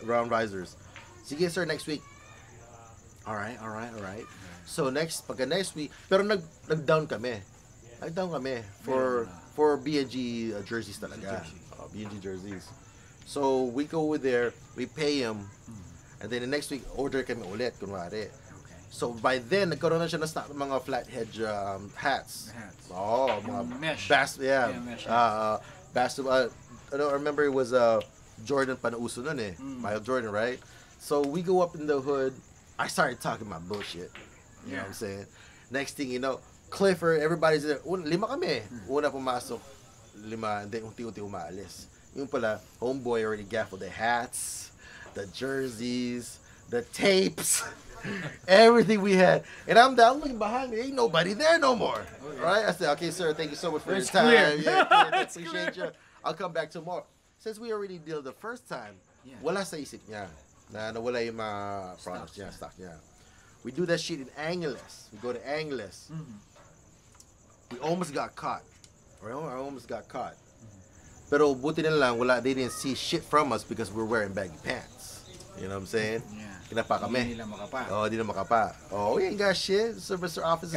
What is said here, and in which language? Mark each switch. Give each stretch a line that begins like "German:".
English: Oh, round visors. Sige sir, next week. All right.
Filipino: So pagka next week, pero nag-down kami.
English: For B&G jerseys
Filipino: talaga. B&G jerseys.
English: So we go over there, we pay him, and then the next week order
Filipino: kami ulit kunwari.
English: So by then
Filipino: nagkaroon na siya ng stock ng mga flat hedge hats. Oh, mga
English: mesh. Mesh. Basketball. I remember it was Jordan
Filipino: pa na uso nun eh.
English: Michael Jordan, right? So we go up in the hood. I started talking my bullshit. You know what I'm saying? Next thing you know, Clifford, everybody's there.
Filipino: Lima kami. Una pumasok, 5,
English: and then
Filipino: unti-unti umaalis. Yung pala,
English: homeboy already gaffled the hats, the jerseys, the tapes, everything we had. And I'm looking behind me, ain't nobody there no more. Right? I said, okay, sir, thank you so much for your time. Clear. Yeah, appreciate you. I'll come back tomorrow. Since we already dealt the first time,
Filipino: wala sa isip niya. Na nawala yung mga products niya, stock niya.
English: We do that shit in Angeles. We go to Angeles. We almost got caught.
Filipino: Pero buti na lang,
English: they didn't see shit from us because we're wearing baggy pants. You know what I'm saying?
Filipino: Kinapa kami. Hindi nila makapa. Di na makapa.
English: We ain't got shit, sir, Mr. Officer.